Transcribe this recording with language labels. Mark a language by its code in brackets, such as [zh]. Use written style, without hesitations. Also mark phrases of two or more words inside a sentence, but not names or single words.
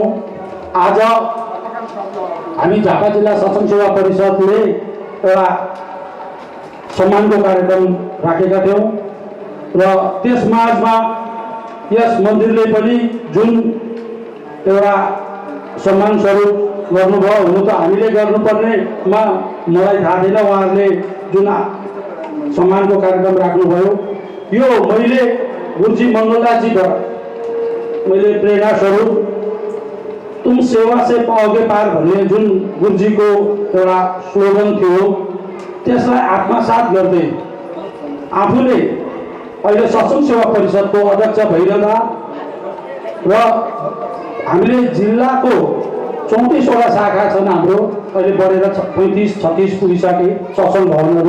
[ne] आज हामी झापा जिल्ला सत्सङ्ग सेवा परिषदले एउटा सम्मानको कार्यक्रम राखेका थियौँ र त्यस माझमा यस मन्दिरले पनि जुन एउटा सम्मान स्वरूप गर्नुभयो, हुनु त हामीले गर्नुपर्नेमा मलाई थाहा थिएन, उहाँहरूले जुन सम्मानको कार्यक्रम राख्नुभयो यो मैले गुरुजी मङ्गलदासजीबाट मैले प्रेरणा स्वरूप [hi] तुम सेवा से पाओगे पार [ne] भन्ने जुन गुरुजीको एउटा स्लोगन थियो त्यसलाई आत्मसात गर्दै आफूले अहिले सत्सङ्ग सेवा परिषदको अध्यक्ष भइरहँदा र हामीले जिल्लाको 34वटा शाखा छन् हाम्रो, अहिले बढेर 35-36 पुगिसके सत्सङ्ग भवनहरू।